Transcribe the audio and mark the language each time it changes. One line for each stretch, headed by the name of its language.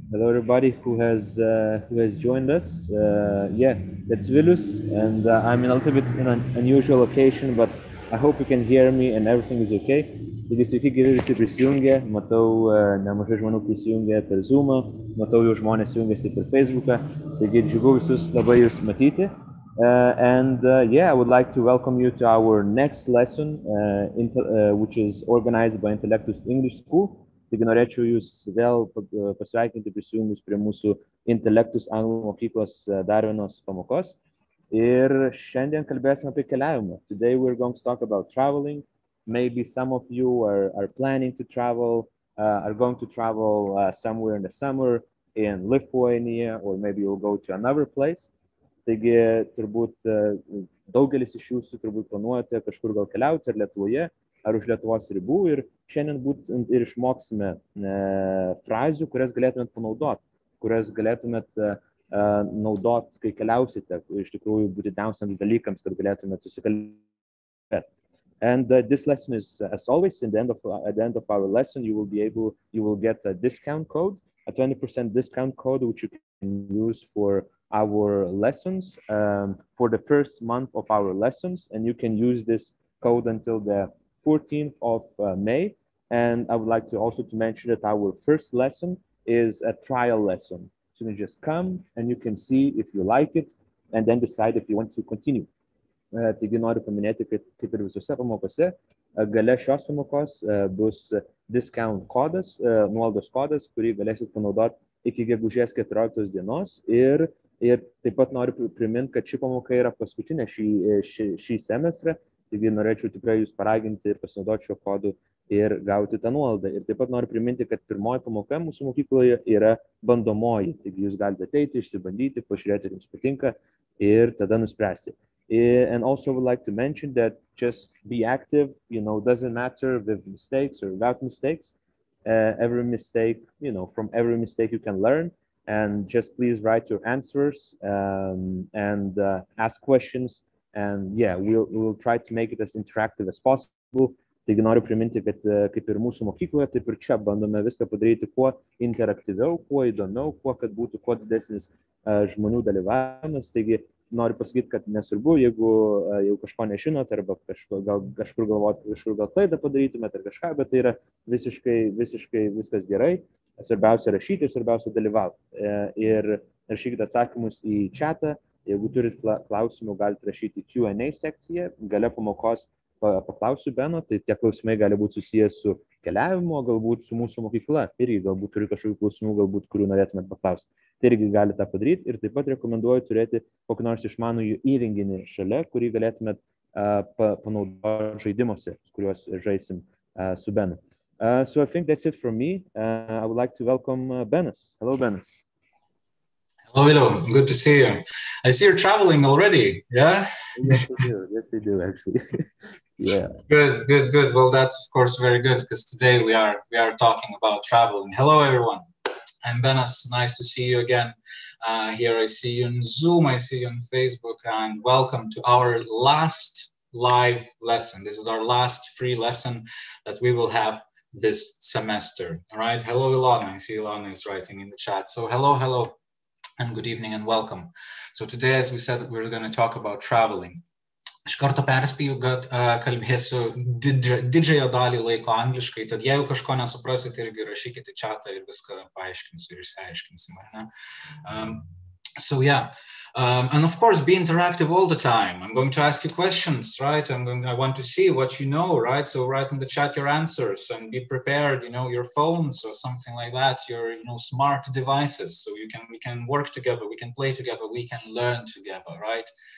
English: Hello, everybody who has joined us. Yeah, that's Vilus, and I'm in a little bit in an unusual location, but I hope you can hear me and everything is okay.
Lithuanian: Taigi sveiki, gyvi visi prisijungę. Matau, nemažai žmonių prisijungę per Zoomą, matau, jau žmonės jungiasi per Facebooką. Taigi džiugu visus labai jūs matyti.
English: Yeah, I would like to welcome you to our next lesson, which is organized by Intellectus English School.
Lithuanian: Taigi norėčiau jūs vėl pasveikinti prisijungus prie mūsų Intellectus anglų mokyklos dar vienos pamokos. Ir šiandien kalbėsime apie keliavimą.
English: Today we're going to talk about traveling. Maybe some of you are planning to travel, are going to travel somewhere in the summer in Lithuania, or maybe you'll go to another place.
Lithuanian: Taigi turbūt daugelis iš jūsų turbūt planuojate kažkur gal keliauti ar Lietuvoje, ar už Lietuvos ribų, ir šiandien būtent ir išmoksime frazių, kurias galėtumėt panaudoti, kurias galėtumėt naudoti, kai keliausite, iš tikrųjų būtiniausiams dalykams, kad galėtumėt susikalbėti.
English: And this lesson is, as always, at the end of our lesson, you will get a discount code, a 20% discount code, which you can use for our lessons, for the first month of our lessons, and you can use this code until the 14th of May. And I would like to also to mention that our first lesson is a trial lesson. So you just come and you can see if you like it and then decide if you want to continue.
Lithuanian: Taigi noriu paminėti, kad kaip ir visose pamokose, gale šios pamokos bus discount kodas, nuolaidos kodas, kurį galėsit panaudoti iki gegužės 14 dienos. Ir taip pat noriu priminti, kad ši pamoka yra paskutinė šį semestrą. Taigi norėčiau tikrai jūs paraginti ir pasinaudoti šio kodu ir gauti tą nuolaidą. Ir taip pat noriu priminti, kad pirmoji pamoka mūsų mokykloje yra bandomoji. Taigi jūs galite ateiti, išsibandyti, pažiūrėti, ar jums patinka ir tada nuspręsti.
English: And also would like to mention that just be active, doesn't matter with mistakes or without mistakes. Every mistake, from every mistake you can learn. And just please write your answers and ask questions. And yeah, we'll try to make it as interactive as possible.
Lithuanian: Taigi noriu priminti, kad kaip ir mūsų mokykloje, taip ir čia bandome viską padaryti kuo interaktyviau, kuo įdomiau, kad būtų kuo didesnis žmonių dalyvavimas. Taigi noriu pasakyti, kad nesvarbu, jeigu jau kažko nežinot, arba kažkur galvot, kažkur gal klaidą padarytumėt ar kažką, bet tai yra visiškai viskas gerai. Svarbiausia rašyti, svarbiausia dalyvauti. Ir rašykite atsakymus į chatą. Jeigu turit klausimų, galite rašyti Q&A sekciją. Gale pamokos paklausiu Beno, tai tie klausimai gali būti susijęs su keliavimo, galbūt su mūsų mokykla. Irgi galbūt turi kažkokių klausimų, galbūt kurių norėtumėt paklausti. Tai irgi gali tą padaryti. Ir taip pat rekomenduoju turėti kokį nors išmanųjį įrenginį šalia, kurį galėtumėt panaudoti žaidimuose, kuriuos žaisim su Benu.
English: So I think that's it from me. I would like to welcome Benas. Hello, Benas. Hello, good to see you. I see you're traveling already, yeah? Yes, we do, actually. Yeah. Good. Well, that's of course very good, because today we are talking about traveling. Hello, everyone. I'm Benas. Nice to see you again. Here I see you on Zoom, I see you on Facebook, and welcome to our last live lesson. This is our last free lesson that we will have this semester. All right. Hello, Ilona. I see Ilona is writing in the chat. So hello. And good evening and welcome. So today, as we said, we're going to talk about traveling.
Lithuanian: Iš karto perspėju, kad kalbėsiu didžiąją dalį laiko angliškai, tad jeigu kažko nesuprasit, irgi rašykite chatą ir viską paaiškinsiu ir išsiaiškinsim, ar ne?
English: So yeah, and of course be interactive all the time. I'm going to ask you questions, right? I want to see what you know, right? So write in the chat your answers and be prepared, your phones or something like that, your smart devices, so we can work together, we can play together, we can learn together, right?